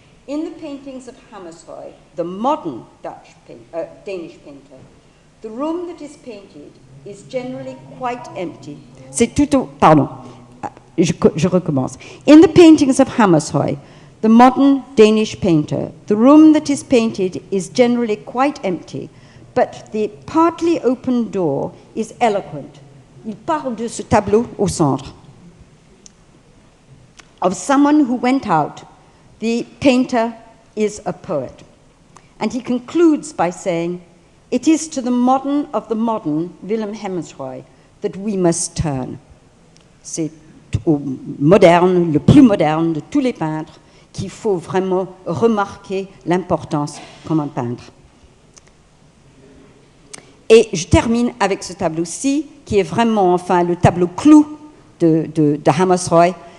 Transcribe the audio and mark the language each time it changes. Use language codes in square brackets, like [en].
[en] In the paintings of Hammershøi, the modern Danish painter, the room that is painted is generally quite empty. [fr] C'est tout pardon, je recommence. [en] In the paintings of Hammershøi, the modern Danish painter, the room that is painted is generally quite empty, but the partly open door is eloquent. [fr] Il parle de ce tableau au centre. [en] Of someone who went out, the painter is a poet. And he concludes by saying, it is to the modern of the modern, Willem Hammershøi, that we must turn. [fr] C'est au moderne, le plus moderne de tous les peintres, qu'il faut vraiment remarquer l'importance comme un peintre. Et je termine avec ce tableau-ci, qui est vraiment enfin le tableau clou de Hammershøi.